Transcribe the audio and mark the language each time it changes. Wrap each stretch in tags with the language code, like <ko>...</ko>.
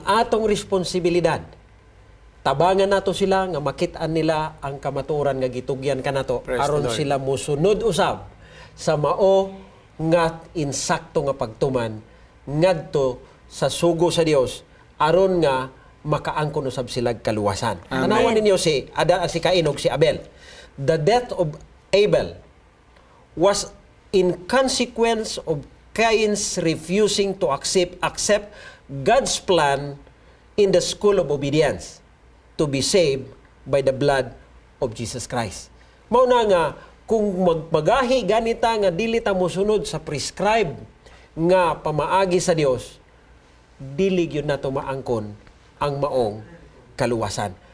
<ceb>atong responsibilidad tabangan nato sila nga makit-an nila ang kamatuoran nga gitugyan kanato</ceb> <en>Praise the</en> <ceb>aron</ceb> <en>Lord.</en> <ceb>sila mosunod usab sa mao nga insakto nga pagtuman ngadto sa sugo sa Dios aron nga makaangkon usab sila kaluwasan. Tanawan ninyo si Cain ug si Abel.</ceb> <en>The death of Abel was in consequence of Cain's refusing to accept God's plan in the school of obedience to be saved by the blood of Jesus Christ.</en> <ceb>Mao na nga kung magpagahi ganita nga dili ta mosunod sa prescribed nga pamaagi sa Dios, dili gyud nato maangkon ang maong kaluwasan.</ceb>